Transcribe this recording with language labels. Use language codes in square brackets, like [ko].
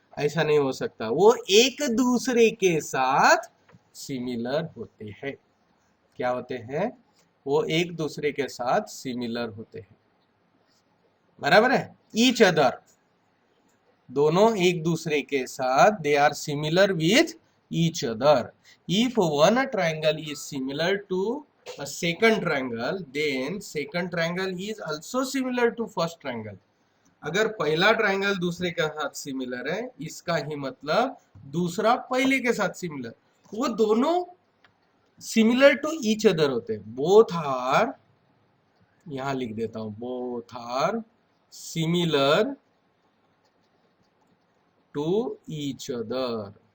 [hi] ऐसा नहीं हो सकता, वो एक दूसरे के साथ सिमिलर होते हैं। क्या होते हैं? वो एक दूसरे के साथ सिमिलर होते हैं। बराबर है? [en] each other, [hi] दोनों एक दूसरे के साथ [en] They are similar with each other. If one triangle is similar to a second triangle then second triangle is also similar to first triangle। [hi] अगर पहला ट्रायंगल दूसरे के साथ सिमिलर है, इसका ही मतलब दूसरा पहले के साथ सिमिलर, वो दोनों [en] similar to each other [hi] होते हैं। [en] both are, [hi] यहां लिख देता हूं, [en] Both are similar to each other.